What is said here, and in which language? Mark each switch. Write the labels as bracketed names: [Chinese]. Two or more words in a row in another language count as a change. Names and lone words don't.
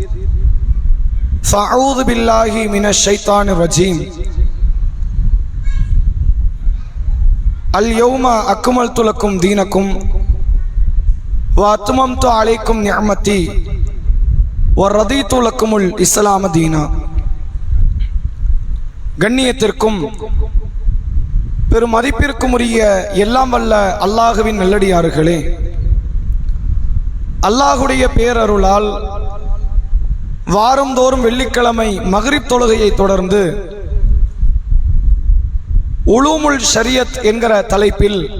[Arabic] فأعوذ بالله من الشيطان الرجيم اليوم أكملت لكم دينكم وأتممت عليكم نعمتي ورضيت لكم الإسلام دينا. [Tamil] கண்ணியத்திற்கும் பெரும் மதிப்பிற்கும் உரிய எல்லாம் வல்ல அல்லாஹுவின் நல்லடியார்களே, அல்லாஹுடைய பேரருளால் வாரந்தோறும் வெள்ளிக்கிழமை மக்ரிப் தொழுகையை தொடர்ந்து உலூமுல் ஷரியத் என்கிற தலைப்பில்